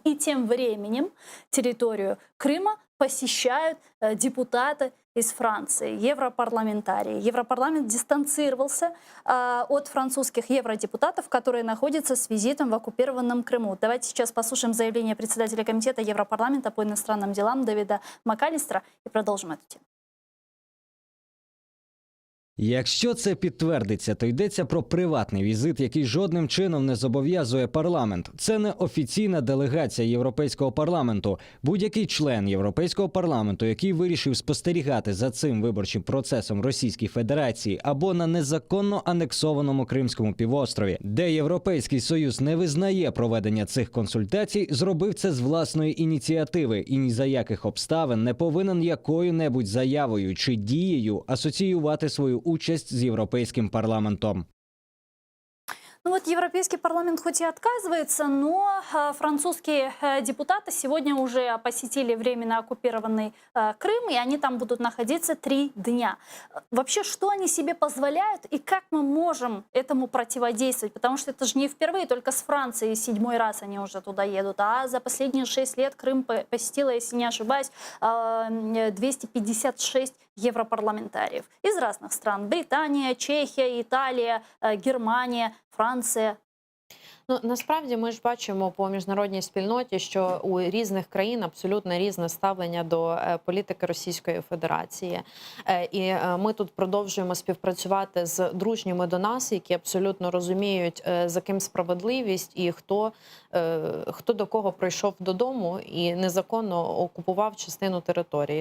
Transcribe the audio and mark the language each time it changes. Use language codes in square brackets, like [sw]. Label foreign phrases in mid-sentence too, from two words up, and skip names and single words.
[ru] И тем временем территорию Крыма посещают депутаты из Франции, европарламентарии. Европарламент дистанцировался от французских евродепутатов, которые находятся с визитом в оккупированном Крыму. Давайте сейчас послушаем заявление председателя комитета Европарламента по иностранным делам Давида Макалістера и продолжим эту тему. [uk] Якщо це підтвердиться, то йдеться про приватний візит, який жодним чином не зобов'язує парламент. Це не офіційна делегація Європейського парламенту. Будь-який член Європейського парламенту, який вирішив спостерігати за цим виборчим процесом Російській Федерації або на незаконно анексованому Кримському півострові, де Європейський Союз не визнає проведення цих консультацій, зробив це з власної ініціативи і ні за яких обставин не повинен якою-небудь заявою чи дією асоціювати свою участь з Європейським парламентом. [ru] Ну вот Европейский парламент хоть и отказывается, но французские депутаты сегодня уже посетили временно оккупированный Крым, и они там будут находиться 3 дня. Вообще, что они себе позволяют и как мы можем этому противодействовать? Потому что это же не впервые, только с Францией 7-й раз они уже туда едут. А за последние 6 лет Крым посетила, если не ошибаюсь, 256 европарламентариев из разных стран. Британия, Чехия, Италия, Германия, [uk] Франція. Ну, насправді ми ж бачимо по міжнародній спільноті, що у різних країн абсолютно різне ставлення до політики Російської Федерації. І ми тут продовжуємо співпрацювати з дружніми до нас, які абсолютно розуміють, за ким справедливість і хто до кого прийшов додому і незаконно окупував частину території.